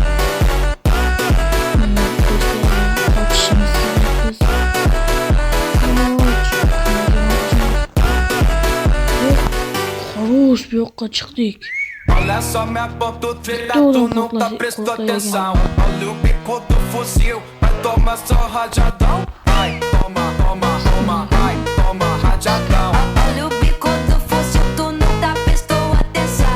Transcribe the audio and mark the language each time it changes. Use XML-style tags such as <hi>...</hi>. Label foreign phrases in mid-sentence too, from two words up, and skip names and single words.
<uz>Mana do'stlar, qochishimiz kerak biz. Xo'sh, bu yoqqa chiqdik.</uz> <pt>Olha só minha ponta treta, tu não tá prestando atenção. Olha o bico do fuzil, vai tomar só rajadão. Ai, toma, toma, toma, ai, toma, rajadão. Olha o bico do fuzil, tu não tá prestando atenção.</pt>